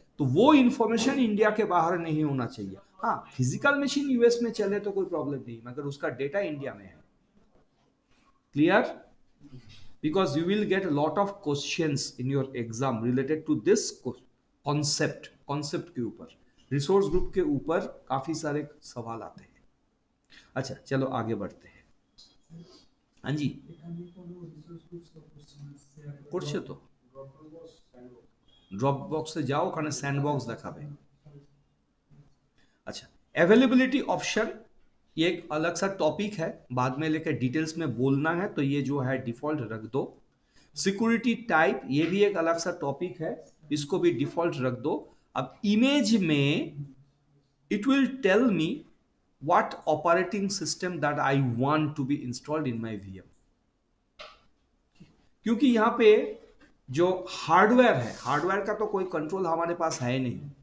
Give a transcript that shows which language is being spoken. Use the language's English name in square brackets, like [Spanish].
[Hindi] तो वो information India के बाहर नहीं होना चाहिए। हाँ, फिजिकल मशीन यूएस में चले तो कोई प्रॉब्लम नहीं, मगर उसका डेटा इंडिया में है। Clear? [English] because you will get lot of questions in your exam related to this concept [Hindi] के ऊपर, रिसोर्स ग्रुप के ऊपर काफी सारे सवाल आते हैं। अच्छा चलो आगे बढ़ते हैं। हाँ जी, [Bangla] করছে তো ড্রপ বক্সে যাও, ওখানে স্যান্ডবক্স দেখাবে। [Hindi] अच्छा, अवेलेबिलिटी ऑप्शन ये एक अलग सा टॉपिक है, बाद में लेकर डिटेल्स में बोलना है, तो ये जो है डिफॉल्ट रख दो। सिक्योरिटी टाइप ये भी एक अलग सा टॉपिक है, इसको भी डिफॉल्ट रख दो। अब इमेज में [English] it will tell me what operating system that I want to be installed in my VM, [Hindi] क्योंकि यहाँ पे जो हार्डवेयर है, हार्डवेयर का तो कोई कंट्रोल हमारे पास है नहीं।